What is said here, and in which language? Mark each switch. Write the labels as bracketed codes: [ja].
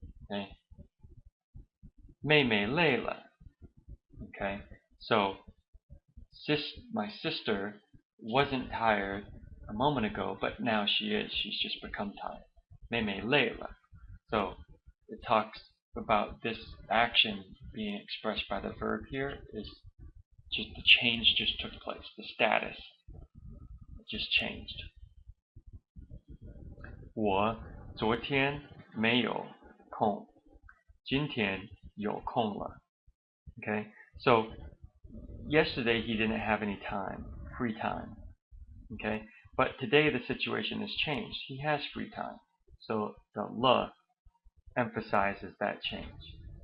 [en] Okay, [zh] 妹妹累了. [en] Okay, so my sister wasn't tired a moment ago, but now she is. She's just become tired. [zh] 妹妹累了. [en] So it talks about this action being expressed by the verb here is just the change just took place. The status just changed. [zh] 我昨天没有空，今天有空了. [en] Okay, so yesterday he didn't have any time, free time. Okay, but today the situation has changed. He has free time. So the 了 emphasizes that change.